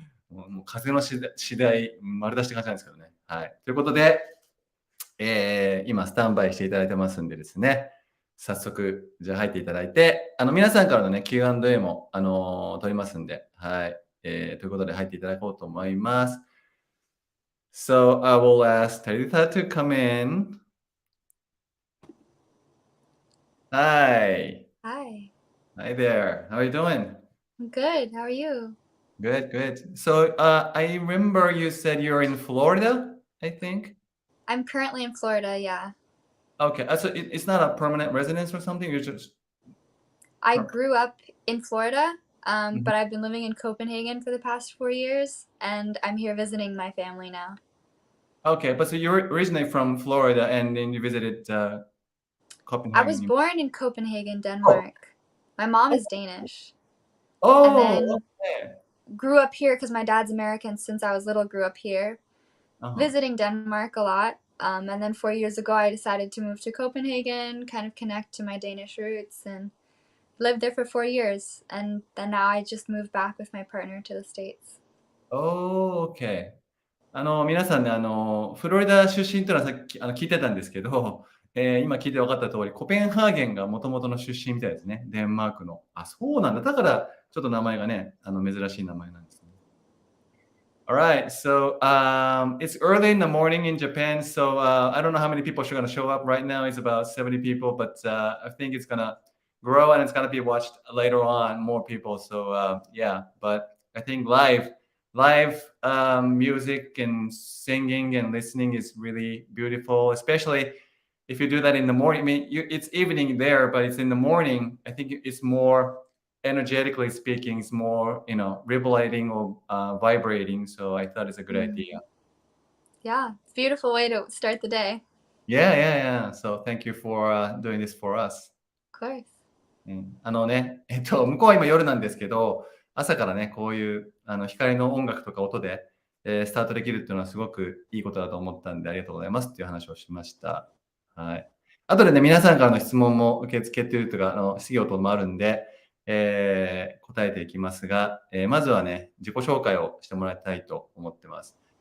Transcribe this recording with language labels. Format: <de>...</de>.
<ja>もう風の次第、丸出しって感じなんですけどね。はい。ということで、今スタンバイしていただいてますんでですね、早速、じゃあ入っていただいて、皆さんからのね、Q&A も、取りますんで、はい。ということで入っていただこうと思います。</ja> <en>So I will ask Tarita to come in. Hi. Hi, Hi there. How are you doing? I'm good. How are you? Good, good. So I remember you said you're in Florida, I think. I'm currently in Florida, yeah. Okay, so it's not a permanent residence or something. You're just. I grew up in Florida, Mhm. but I've been living in Copenhagen for the past 4 years, and I'm here visiting my family now. Okay, but so you're originally from Florida and then you visited I was Copenhagen. born in Copenhagen, Oh, Denmark. My mom is Danish, and oh, then okay. grew up here because my dad's American since I was little, grew up here, Uh-huh. visiting Denmark a lot. And then 4 years ago, I decided to move to Copenhagen, kind of connect to my Danish roots, and lived there for 4 years, and then now I just moved back with my partner to the States. Oh, okay.</en> <ja>皆さんね、フロリダ出身というのはさっき聞いてたんですけど、今聞いて分かった通り、コペンハーゲンがもともとの出身みたいですね。デンマークの。あ、そうなんだ。だから、ちょっと名前がね、珍しい名前なんですね。</ja> <en>All right, so it's early in the morning in Japan, so I don't know how many people are going to show up right now. It's about 70 people, but I think it's going to grow and it's going to be watched later on, more people. So yeah, but I think live music and singing and listening is really beautiful, especially if you do that in the morning. I mean, it's evening there, but it's in the morning. I think it's more energetically speaking, it's more, vibrating or vibrating. So I thought it's a good idea. Yeah, it's a beautiful way to start the day. Yeah, yeah, yeah. So thank you for doing this for us. Of course.</en> <ja>うん、向こうは今夜なんですけど、朝からね、こういう光の音楽とか音で、スタートできるっていうのはすごくいいことだと思ったんで、ありがとうございますっていう話をしました。はい。後でね、皆さんからの質問も受け付けているというか、質疑応答もあるんで、答えていきますが、まずはね、自己紹介をしてもらいたいと思ってます。</ja>